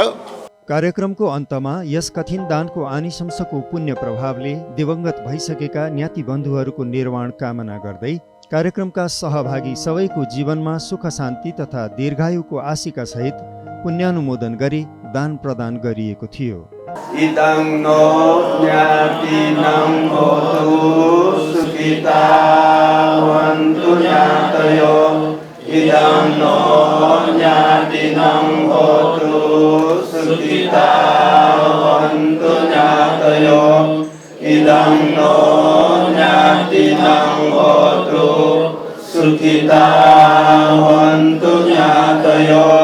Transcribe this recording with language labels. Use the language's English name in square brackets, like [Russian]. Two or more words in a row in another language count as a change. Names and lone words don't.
[Nepali] कार्यक्रमको अन्तमा यस कठिन दानको आनिशंसको पुण्य प्रभावले दिवंगत भइसकेका ज्ञाति बन्धुहरूको निर्वाण कामना गर्दै कार्यक्रमका सहभागी सबैको जीवनमा सुख शान्ति तथा दीर्घायुको आशिका सहित पुण्यानुमोदन गरी दान प्रदान गरिएको थियो। [Pali] इदं नो ज्ञातिनं होतु सुखिता भवन्तु ज्ञातयो इदं नो ज्ञातिनं होतु सुखिता भवन्तु ज्ञातयो इदं नो ज्ञातिनं होतु सुखिता भवन्तु ज्ञातयो